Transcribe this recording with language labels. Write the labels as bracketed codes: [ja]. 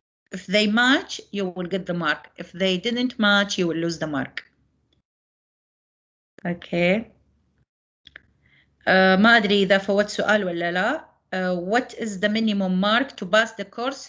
[en] If they match, you will get the mark. If they didn't match, you will lose the mark. Okay. [ar] ما أدري إذا فوت سؤال ولا لا. [en] What is the minimum mark to pass the course?